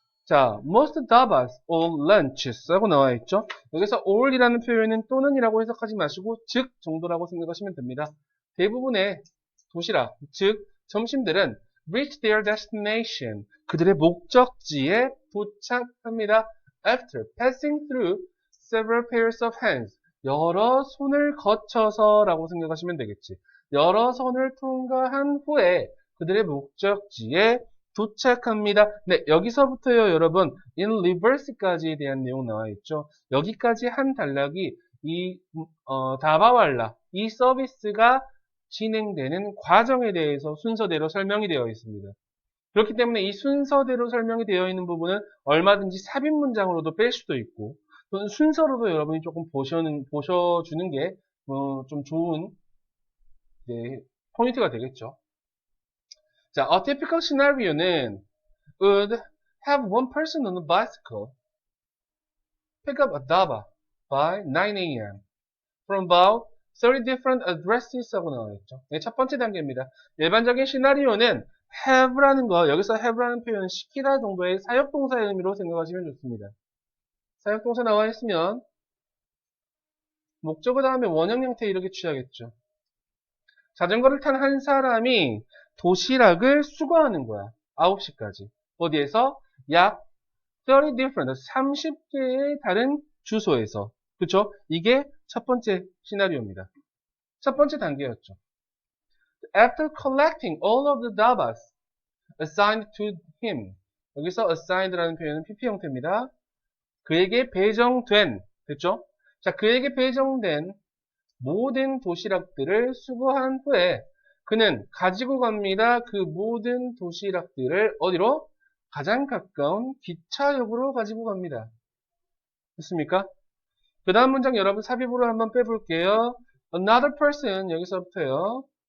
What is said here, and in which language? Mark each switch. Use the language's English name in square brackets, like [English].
[Korean] 자, [English] most dabas all lunches [Korean] 라고 나와 있죠. 여기서 all이라는 표현은 또는이라고 해석하지 마시고 즉 정도라고 생각하시면 됩니다. 대부분의 도시락, 즉 점심들은 [English] reach their destination [Korean] 그들의 목적지에 도착합니다. [English] After passing through several pairs of hands [Korean] 여러 손을 거쳐서 라고 생각하시면 되겠지. 여러 손을 통과한 후에 그들의 목적지에 도착합니다. 네, 여기서부터요, 여러분, in reverse까지에 대한 내용 나와 있죠. 여기까지 한 단락이 다바왈라, 이 서비스가 진행되는 과정에 대해서 순서대로 설명이 되어 있습니다. 그렇기 때문에 이 순서대로 설명이 되어 있는 부분은 얼마든지 삽입 문장으로도 뺄 수도 있고, 또는 순서로도 여러분이 조금 보셔주는 게, 좀 좋은, 네, 포인트가 되겠죠. [English] 자, a typical scenario는 would have one person on a bicycle pick up a daba by 9 a.m. from about 30 different addresses [Korean] 하고 나와 있죠. 네, 첫 번째 단계입니다. 일반적인 시나리오는 have라는 거, 여기서 have라는 표현은 시키다 정도의 사역동사의 의미로 생각하시면 좋습니다. 사역동사 나와 있으면 목적어 다음에 원형 형태 이렇게 취하겠죠. 자전거를 탄 한 사람이 도시락을 수거하는 거야. 9시까지. 어디에서? 약 30 different, 30개의 다른 주소에서. 그쵸? 이게 첫 번째 시나리오입니다. 첫 번째 단계였죠. [English] After collecting all of the dabas assigned to him. [Korean] 여기서 assigned라는 표현은 PP 형태입니다. 그에게 배정된, 됐죠? 자, 그에게 배정된 모든 도시락들을 수거한 후에 그는 가지고 갑니다. 그 모든 도시락들을 어디로? 가장 가까운 기차역으로 가지고 갑니다. 됐습니까? 그 다음 문장 여러분 삽입으로 한번 빼볼게요. [English] Another person [Korean] 여기서부터요.